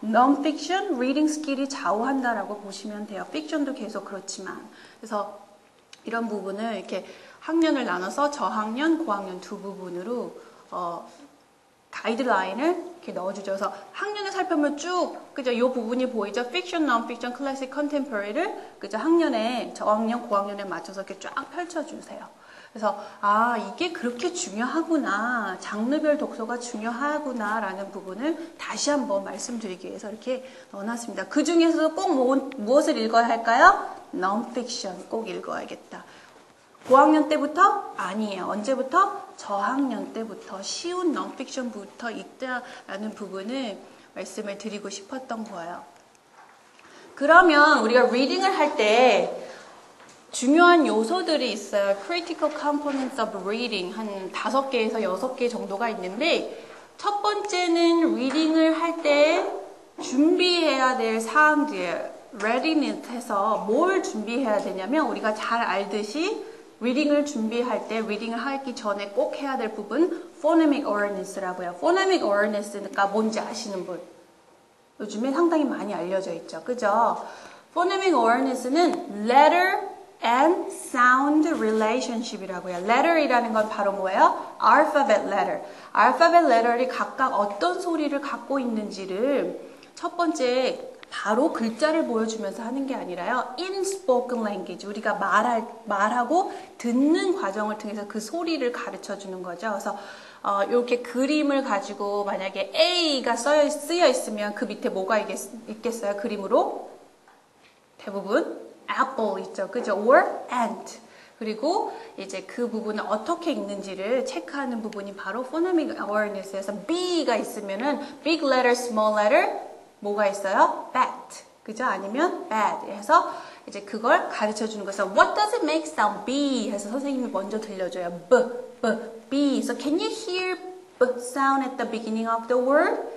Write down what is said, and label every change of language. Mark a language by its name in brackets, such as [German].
[Korean] non-fiction, reading skill이 좌우한다라고 보시면 돼요. fiction도 계속 그렇지만. 그래서 이런 부분을 이렇게 학년을 나눠서 저학년, 고학년 두 부분으로 가이드라인을 이렇게 넣어주죠. 그래서 학년을 살펴보면 쭉, 그죠? 이 부분이 보이죠? fiction, non-fiction, classic, contemporary를, 그죠? 학년에, 저학년, 고학년에 맞춰서 이렇게 쫙 펼쳐주세요. 그래서, 이게 그렇게 중요하구나. 장르별 독서가 중요하구나라는 부분을 다시 한번 말씀드리기 위해서 이렇게 넣어놨습니다. 그 중에서도 꼭 무엇을 읽어야 할까요? non-fiction 꼭 읽어야겠다. 고학년 때부터? 아니에요. 언제부터? 저학년 때부터 쉬운 non-fiction부터 읽다라는 부분을 말씀을 드리고 싶었던 거예요. 그러면 우리가 리딩을 할 때 중요한 요소들이 있어요. [English] critical components of reading [Korean] 한 5개에서 6개 정도가 있는데 첫 번째는 리딩을 할 때 준비해야 될 사항들 readiness 해서 뭘 준비해야 되냐면 우리가 잘 알듯이 리딩을 준비할 때, 리딩을 하기 전에 꼭 해야 될 부분, phonemic awareness라고요. phonemic awareness가 뭔지 아시는 분? 요즘에 상당히 많이 알려져 있죠. 그죠? [English] phonemic awareness는 letter and sound relationship이라고요. [Korean] letter이라는 건 바로 뭐예요? [English] alphabet letter. [Korean] alphabet letter이 각각 어떤 소리를 갖고 있는지를 첫 번째 바로 글자를 보여주면서 하는 게 아니라요. [English] in spoken language. [Korean] 우리가 말하고 듣는 과정을 통해서 그 소리를 가르쳐 주는 거죠. 그래서 이렇게 그림을 가지고 만약에 A가 쓰여 있으면 그 밑에 뭐가 있겠어요? 그림으로? 대부분 apple 있죠. 그죠? [English] or ant. [Korean] 그리고 이제 그 부분을 어떻게 읽는지를 체크하는 부분이 바로 phonemic awareness에서 B가 있으면은 big letter, small letter 뭐가 있어요? bat. 그죠? 아니면 bad. 해서 이제 그걸 가르쳐 주는 거죠. [English] What does it make sound? B. [Korean] 해서 선생님이 먼저 들려줘요. [English] B. So can you hear B sound at the beginning of the word?